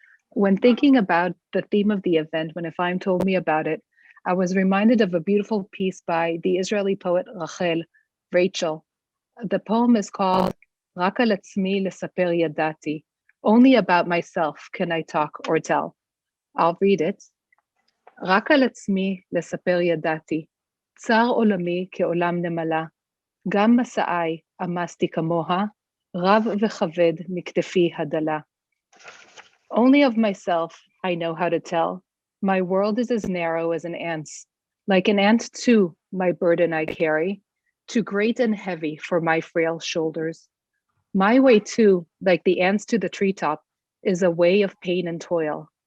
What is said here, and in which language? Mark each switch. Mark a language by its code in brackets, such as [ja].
[en] When thinking about the theme of the event, when Afraim told me about it, I was reminded of a beautiful piece by the Israeli poet Rachel. [he] The poem is called "Rak al atzmi lesaper yadati." [en] Only about myself can I talk or tell. I'll read it. [he] "Rak al atzmi lesaper yadati. צר עולמי כעולם נמלה, גם מסעי עמסתי כמוה, רב וכבד מכתפי הדלה." [en] Only of myself I know how to tell. My world is as narrow as an ant's. Like an ant too, my burden I carry, too great and heavy for my frail shoulders. My way too, like the ants to the treetop, is a way of pain and toil.